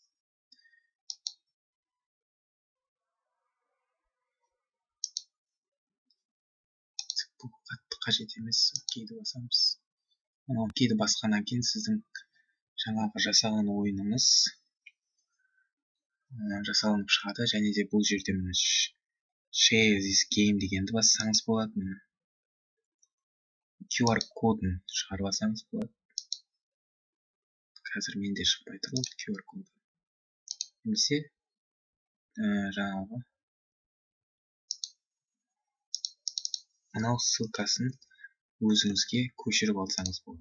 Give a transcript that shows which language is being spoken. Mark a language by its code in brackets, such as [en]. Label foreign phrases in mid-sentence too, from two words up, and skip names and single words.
[kk] Бұл қатты қажет емес. Окейді басамыз. Окейді басқаннан кейін сіздің жаңағы жасаған ойыныңыз жасалынып шығады. Және де бұл жерде мына [en] share this game [kk] дегенді бассаңыз болады. QR кодын шығарып алсаңыз болады. Қазір менде шықпай тұр QR коды. Немесе жаңағы мынау ссылкасын өзіңізге көшіріп алсаңыз болады.